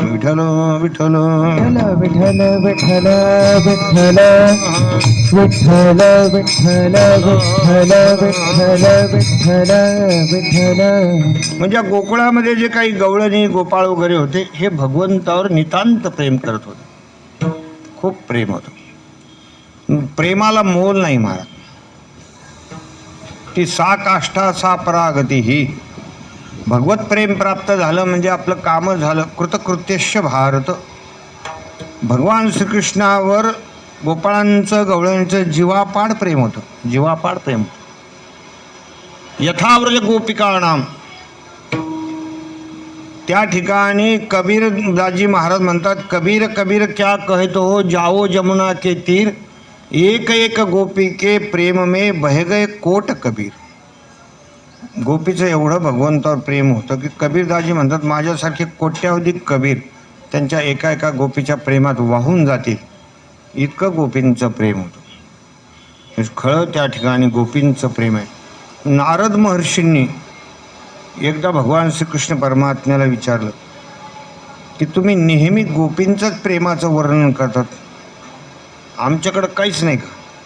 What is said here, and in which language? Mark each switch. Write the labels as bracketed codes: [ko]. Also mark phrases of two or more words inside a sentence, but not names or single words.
[mr] विठ्ठल विठ्ठल विठ्ठल विठ्ठल विठ्ठल विठ्ठल विठ्ठल विठ्ठल विठ्ठल विठ्ठल. म्हणजे गोकुळामध्ये जे काही गवळणी गोपाळ वगैरे होते हे भगवंतावर नितांत प्रेम करत होते. खूप प्रेम होतं. प्रेमाला मोल नाही महाराज. [sa] ती सा काष्ठा सा परागती. [mr] ही भगवत प्रेम प्राप्त झालं म्हणजे आपलं काम झालं. [sa] कृतकृत्यश्य भारत. [mr] भगवान श्रीकृष्णावर गोपाळांचं गवळ्यांचं जीवापाड प्रेम होतं. जीवापाड प्रेम होतं. [sa] यथाव्रज गोपिकाणाम. [mr] त्या ठिकाणी कबीरदासजी महाराज म्हणतात, [hi] कबीर कबीर क्या कहतो हो, जाओ जमुना के तीर, एक एक गोपी के प्रेम में बह गए कोट कबीर. [mr] गोपीचं एवढं भगवंतावर प्रेम होतं की कबीरदासजी म्हणतात, माझ्यासारखे कोट्यावधी कबीर त्यांच्या एका एका गोपीच्या प्रेमात वाहून जातील. इतकं गोपींचं प्रेम होतं. खरं त्या ठिकाणी गोपींचं प्रेम आहे. नारद महर्षींनी एकदा भगवान श्रीकृष्ण परमात्म्याला विचारलं की तुम्ही नेहमी गोपींचंच प्रेमाचं वर्णन करतात, आमच्याकडं काहीच नाही का?